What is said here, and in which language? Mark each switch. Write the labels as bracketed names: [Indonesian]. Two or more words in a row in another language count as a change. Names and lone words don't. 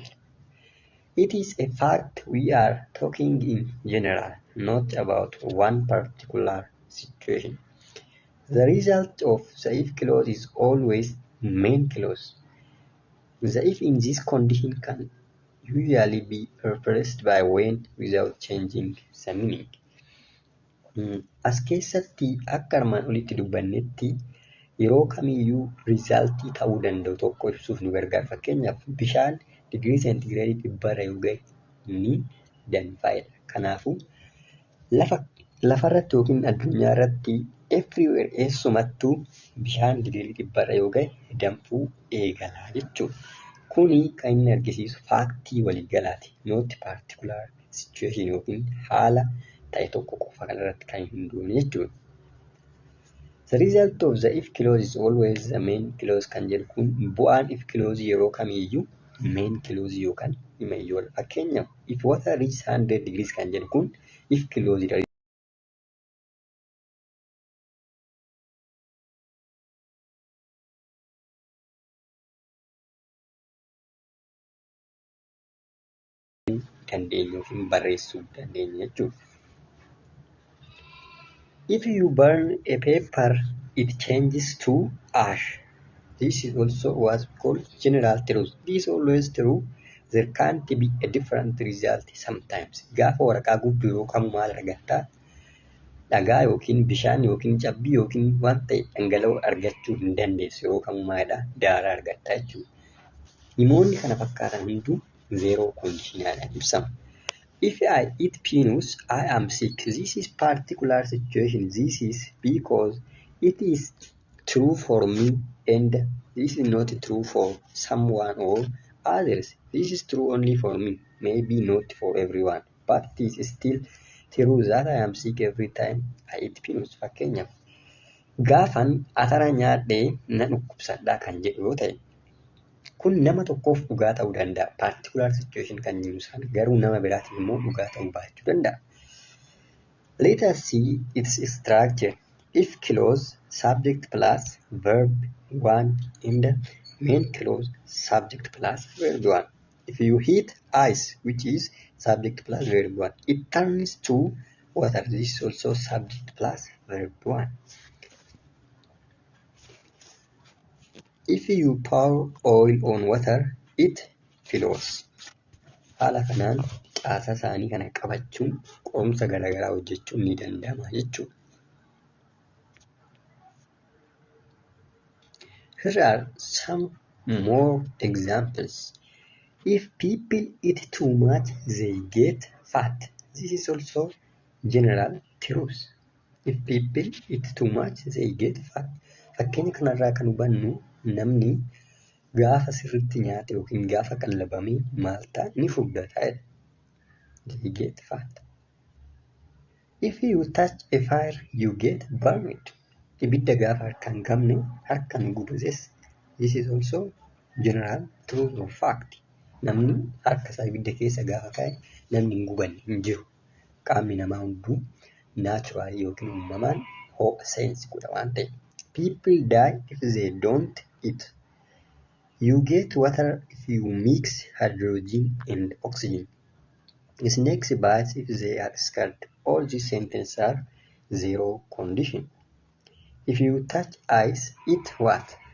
[English] It is a fact we are talking in general, not about one particular situation. The result of the if clause is always main clause. The if in this condition can usually be replaced by when without changing the meaning. [Oromo] As keessatti akka armaan olitti dubbannetti yeroo kamiyyuu riizaaltii ta'uu danda'u tokko ibsuuf nu gargaara. Fakkeenyaaf bishaan digirii seentigireedii 100 yoo ga'e ni danfa'edha. Kanaafuu lafarratti yookiin addunyaa irratti everywhere eessumattuu bishaan digirii 100 yoo ga'e danfuu eegala jechuudha. Kuni kan inni argisiisu faaktii waliigalaati. [English] Not particular situation [Oromo] yookiin haala ta'e tokko qofa kanarratti kan hin hundoofne jechuudha. [English] The result of the if clause is always the main clause [Oromo] kan jedhu kun bu'aan [English] if clause [Oromo] yeroo kamiiyyuu [English] main clause [Oromo] yookaan himayyoodha. [English] Fakkeenyaaf if water reaches 100 degrees [Oromo] kan jedhu kun [English] if clause dha. [Oromo] Dandeenya yookiin barreessuu dandeenya jechuudha. [English] If you burn a paper, it changes to ash. This is also what's called general truth. This is always true. There can't be a different result sometimes. [Oromo] Gaafa waraqaa gubdu yeroo kamuu maal argattaa? Dhagaa yookiin bishaan yookiin cabbii yookiin waan ta'e dhangala'oo argachuu hin dandeessu. Yeroo kamuu maalidhaa? Daaraa argattaa jechuudha. Himoonni kana fakkaatan hunduu [English] zeeroo koondishinaadhaan [Oromo] ibsama. [English] If I eat peanuts, I am sick. This is particular situation. This is because it is true for me and this is not true for someone or others. This is true only for me, maybe not for everyone, but it is still true that I am sick every time I eat peanuts. [Oromo] Fakkeenyaaf gaafan atara nyaadhee na dhukkubsadhaa kan jedhu yoo ta'e kun nama tokkoof dhugaa ta'uu danda'a. [English] Particular situation [Oromo] kan jennu sana garuu nama biraatiif immoo dhugaa ta'uu baachuu danda'a. [English] Let us see its structure. If clause subject plus verb 1 and main clause subject plus verb 1. If you heat ice, which is subject plus verb 1, it turns to water. This is also subject plus verb 1. If you pour oil on water, it flows. [Oromo] Haala kanaan caasaa isaanii kana qabachuun qorumsa garaagaraa hojjechuun ni danda'ama jechuudha. [English] Here are some more examples. If people eat too much, they get fat. This is also general truth. If people eat too much, they get fat. [Oromo] Fakkeenya kanarraa kan hubannu namni gaafa sirriitti nyaate yookiin gaafa qallabamee maal ta'a ni furdata. [English] They get fat. If you touch a fire, you get burned. [Oromo] Ibidda gaafa harkaan qabne harkaan gubates. [English] This is also general truth or fact. [Oromo] Namni harka isaa ibidda keessa gaafa kaa'e namni hin gubanne hin jiru. Qaamni namaa hunduu naachuraalii yookiin uumamaan ho'a seensi godha waan ta'eef. [English] People die if they don't eat. You get water if you mix hydrogen and oxygen. Snakes bite if they are scared. All these sentences are zero condition. If you touch ice, it what?